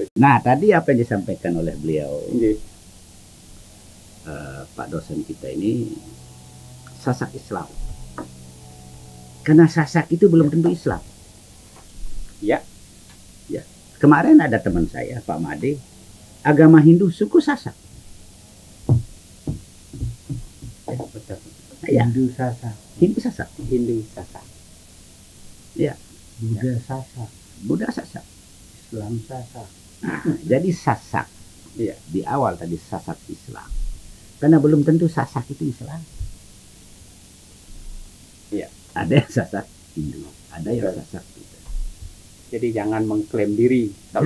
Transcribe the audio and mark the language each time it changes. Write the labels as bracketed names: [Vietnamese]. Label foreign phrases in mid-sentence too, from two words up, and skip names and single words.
[Indonesian] Nah, tadi apa yang disampaikan oleh beliau, Pak dosen kita ini, sasak Islam. Karena sasak itu belum tentu Islam. Ya. Ya. Kemarin ada teman saya, Pak Made, agama Hindu suku sasak. Ya, betul. Ya. Hindu Sasak. Hindu sasak. Hindu sasak. Ya. Buddha Sasak. Buddha sasak. Islam Sasak. Nah, jadi sasak. Iya. Di awal tadi sasak Islam. Karena belum tentu sasak itu Islam. Iya. Ada yang sasak Hindu, ada yang Betul. sasak Buddha. Jadi jangan mengklaim diri kalau